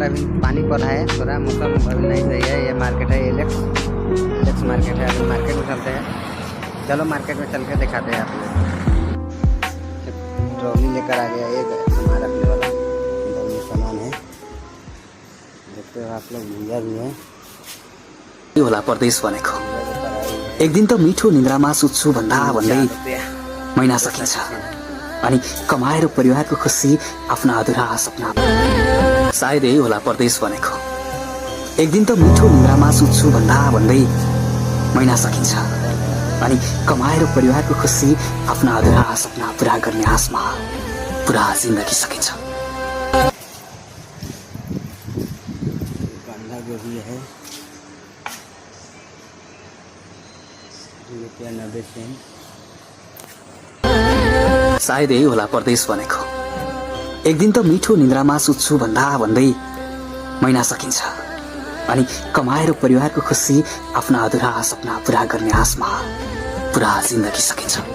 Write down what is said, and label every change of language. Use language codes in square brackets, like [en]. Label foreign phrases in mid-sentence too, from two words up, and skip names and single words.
[hi] अभी पानी पड़ रहा है, थोड़ा मौसम अभी नहीं सही है। ये मार्केट है एलेक्स मार्केट है। अभी मार्केट में चलते हैं, चलो मार्केट में चल के दिखाते हैं आप लोग। ट्रॉली लेकर आ गया एक सामान रखने वाला, इधर में सामान है, देखते हो आप लोग। भैया भी है [ne] होला परदेश भनेको। एक दिन त मिठो निन्द्रामा सुत्छु भन्दा भन्दै महिना सकिन्छ अनि कमाएर परिवारको खुसी आफ्ना अधुरा सपना। सायद यही होला परदेश भनेको। एक दिन त मिठो निन्द्रामा सुत्छु भन्दा भन्दै महिना सकिन्छ अनि कमाएर परिवारको खुसी आफ्ना अधुरा सपना पूरा गर्ने आशमा पूरा जिन्दगी सकिन्छ। [hi] बंधा गोभी है, ₹90 सेंट। [ne] सायद यही होला परदेश भनेको। एक दिन त मिठो निन्द्रामा सुत्छु भन्दा भन्दै महिना सकिन्छ अनि कमाएर परिवारको खुसी आफ्ना अधुरा सपना पूरा गर्ने आशमा पूरा जिन्दगी सकिन्छ।